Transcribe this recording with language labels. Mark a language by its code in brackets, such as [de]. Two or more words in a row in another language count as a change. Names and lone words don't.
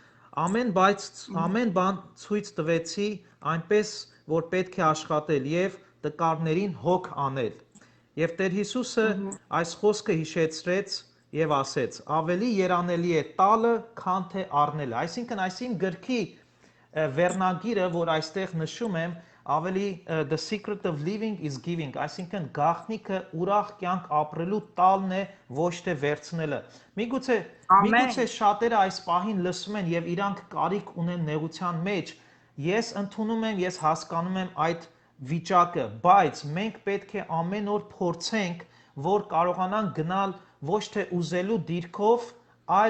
[hy] Ամեն բան ցույց տվեցի այնպես, որ պետք է աշխատել եւ տկարներին հոգ անել։ Եվ Տեր Հիսուսը այս խոսքը հիշեցրեց եւ ասեց. ավելի երանելի է տալը, քան թե առնելը։ Այսինքն այսին գրքի վերնագիրը, որ այստեղ նշում եմ, ավելի [en] the secret of living is giving, [hy] այսինքն գաղտնիքը ուրախ կյանք ապրելու տալն է, ոչ թե վերցնելը։ Միգուցե շատերը այս պահին լսում են եւ իրանք կարիք ունեն նեղության մեջ։ Ես ընդունում եմ, ես հասկանում եմ այդ վիճակը, բայց մենք պետք է ամեն օր փորձենք, որ կարողանանք գնալ ոչ թե ուզելու դիրքով, այլ